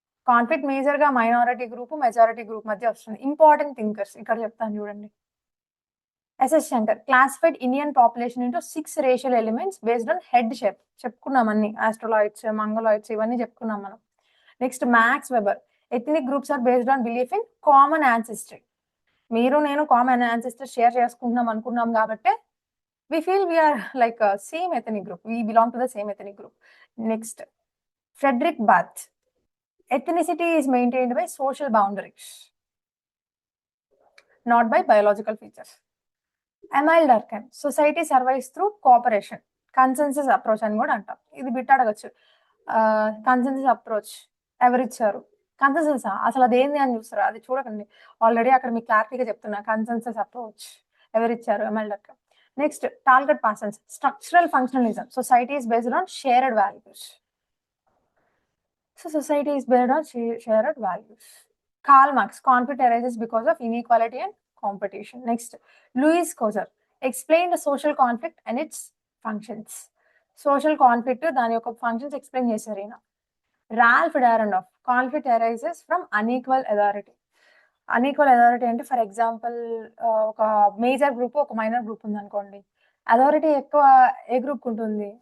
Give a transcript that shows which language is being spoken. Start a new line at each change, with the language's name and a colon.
Telugu: Conflict major గా minority group majority group మధ్య వస్తుంది. ఇంపార్టెంట్ థింకర్స్ ఇక్కడ చెప్తాను చూడండి.
English: S S Shankar classified Indian population into 6 racial elements based on head shape.
Telugu: చెప్పుకున్నాం అన్ని,
English: Australoids, Mongoloids
Telugu: ఇవన్నీ చెప్పుకున్నాం మనం.
English: Next Max Weber, ethnic groups are based on belief in common ancestry.
Telugu: మీరు నేను కామన్ యాన్సిస్టర్ షేర్ చేసుకుంటున్నాం అనుకున్నాం కాబట్టి
English: we feel we are like a same ethnic group, we belong to the same ethnic group. Next Frederick Barth, ethnicity is maintained by social boundaries, not by biological features. Emile Durkheim, society survives through cooperation, consensus approach
Telugu: అని కూడా అంటాం. ఇది bit అడగచ్చు, consensus approach ఎవరిచ్చారు? Consensus అసలు అదేంది అని చూస్తారు, అది చూడకండి, ఆల్రెడీ అక్కడ మీకు క్లారిటీగా చెప్తున్నా.
English: Consensus approach ఎవరిచ్చారు? Emile Durkheim. Next Talcott Parsons, structural functionalism, society is based on shared values. So society is based on shared values. Karl Marx, conflict arises because of inequality and competition. Next Louis Kozer, explain the social conflict and its functions.
Telugu: Social conflict దాని యొక్క functions explain చేశారు ఈయన.
English: Ralph Dahrendorf, conflict arises from unequal authority.
Telugu: Unequal authority అంటే for example ఒక major group ఒక minor group ఉంది అనుకోండి, authority ఎక్కువ ఏ గ్రూప్ ఉంటుంది?